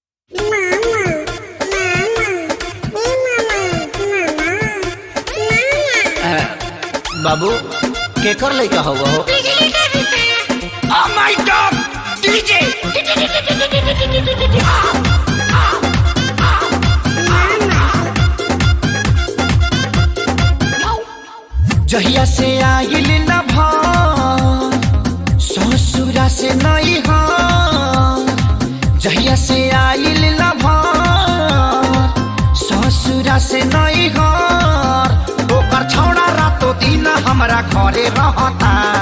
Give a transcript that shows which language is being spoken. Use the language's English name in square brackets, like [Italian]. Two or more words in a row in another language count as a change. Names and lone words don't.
[Bhojpuri] बाबू केकर लइका हो वो? [English] Oh my God! DJ! [Bhojpuri] जहिया से आइल न ससुरा से नहीं जहिया से आइल न ससुरा से नहीं ओकर छौड़ा रातो दिन हमरा घरे रहता।